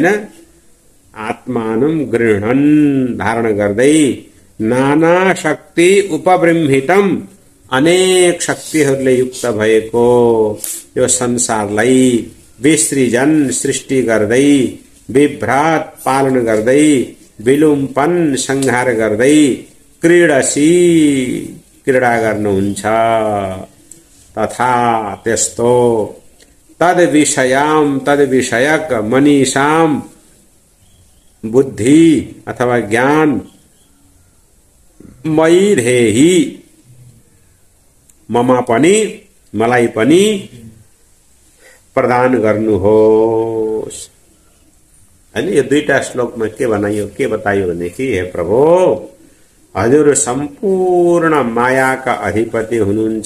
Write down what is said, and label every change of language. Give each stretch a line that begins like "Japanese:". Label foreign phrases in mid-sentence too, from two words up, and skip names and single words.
Sanskrit: आत्मानम गृह्णन्
Nepali: धारण गर्दै
Sanskrit: नाना शक्ति उपबृंहितम
Nepali: अनेक शक्तिहरूले युक्त भएको यो संसारलाई विसृजन सृष्टि गर्दै विभ्राट पालन गर्दै विलुम्पन संहार गर्दै क्रीडसी क्रीडा गर्नुहुन्छ। तथा त्यस्तो
Sanskrit: तद विषयाम
Nepali: तद विषयक मनीषाम बुद्धि अथवा ज्ञान
Sanskrit: मयि धेहि
Nepali: ममा पनि मलाई पनि प्रदान गर्नुहोस्। हैन यो दुईटा श्लोकमा के बताइयो भनेदेखि हे प्रभु हजुर सम्पूर्ण मायाका अधिपति हुनुहुन्छ।